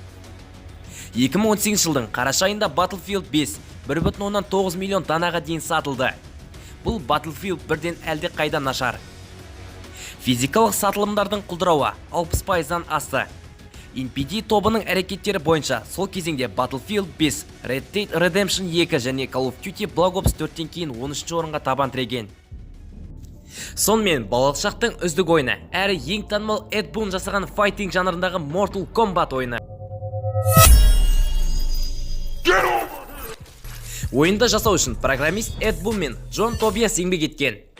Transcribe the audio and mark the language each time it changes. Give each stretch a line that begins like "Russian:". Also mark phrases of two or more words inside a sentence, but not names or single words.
Kazakh: 2018 жылдың қараша айында Battlefield 5 1,9 миллион данаға дейін сатылды. Бұл Battlefield 1-ден әлде қайда нашар. Физикалық сатылымдардың құлдырауы 60%-дан асты. NPD тобының әрекеттері бойынша сол кезеңде Battlefield 5,
English: Red Dead Redemption 2
Kazakh: және
English: Call of Duty Black Ops 4-тен
Kazakh: кейін 13-ші орынға табан тіреген. Сонымен балалық шақтың үздік ойыны әрі ең танымал Ed Boon жасаған файтинг жанрындағы
English: Mortal Kombat
Kazakh: ойыны. Ойынды жасау үшін программист Ed Boon мен John Tobias еңбек еткен.